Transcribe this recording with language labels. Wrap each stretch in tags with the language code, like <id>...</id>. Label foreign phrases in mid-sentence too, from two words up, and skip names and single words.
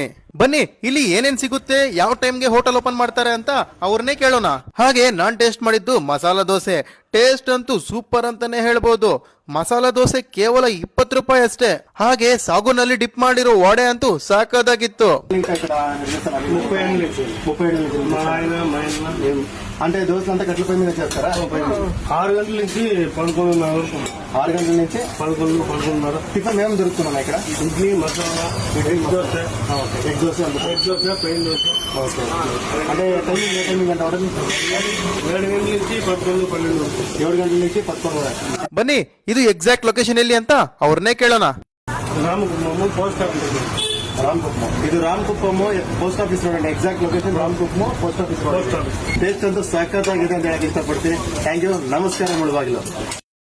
<kn>ಬನ್ನಿ ಇಲ್ಲಿ ಏನೇನ್ ಸಿಗುತ್ತೆ, ಯಾವ ಟೈಮ್ಗೆ ಹೋಟೆಲ್ ಓಪನ್ ಮಾಡ್ತಾರೆ ಅಂತ ಅವ್ರನ್ನೇ ಕೇಳೋಣ. ಹಾಗೆ ನಾನ್ ಟೇಸ್ಟ್ ಮಾಡಿದ್ದು ಮಸಾಲಾ ದೋಸೆ. ಟೇಸ್ಟ್ ಅಂತೂ ಸೂಪರ್ ಅಂತಾನೆ ಹೇಳ್ಬೋದು. ಮಸಾಲಾ ದೋಸೆ ಕೇವಲ 20 ರೂಪಾಯಿ ಅಷ್ಟೇ. ಹಾಗೆ ಸಾಗುನಲ್ಲಿ ಡಿಪ್ ಮಾಡಿರೋ ವಡೆ ಅಂತೂ ಸಾಕಾದಾಗಿತ್ತು.</kn> <te>అంటే దోశ అంతా కట్ల పొయ్యి మీద చేస్తారా? 6 గంటల నుంచి 11:30 వరకు. 6 గంటల నుంచి 11:30. టిఫిన్ మేము దొరుకుతున్నాం ఇక్కడ. ఇడ్లీ, మసాలా, ఎగ్ దోశ, ఎగ్ దోశ ప్లెయిన్ దోశ. ఓకే. అంటే టైమింగ్ ఏ టైమింగ్ గంట వరకు? 7 గంటల నుంచి 11, 12 వరకు. 7 గంటల నుంచి 11 వరకు.</te> <kn>ಬನ್ನಿ ಇದು</kn> <en>exact location</en> <kn>ಎಲ್ಲಿ ಅಂತ ಅವ್ರನ್ನೇ ಕೇಳೋಣ.</kn> <te>రామకుప్పము పోస్ట్ ఆఫీస్. రామకుప్పం. ఇది రామకుప్పము ಪೋಸ್ಟ್ ಆಫೀಸ್ ರೋಡ್.</te> <en>exact location</en> <kn>ರಾಮಕುಪ್ಪಂ ಪೋಸ್ಟ್ ಆಫೀಸ್ ರೋಡ್. ಟೇಸ್ಟ್ ಅಂತೂ ಸಖತ್ತಾಗಿದೆ ಅಂತ ಹೇಳಕ್ ಇಷ್ಟಪಡ್ತೀನಿ.</kn> <en>thank you.</en> <kn>ನಮಸ್ಕಾರ ಮುಳಬಾಗಿಲು.</kn>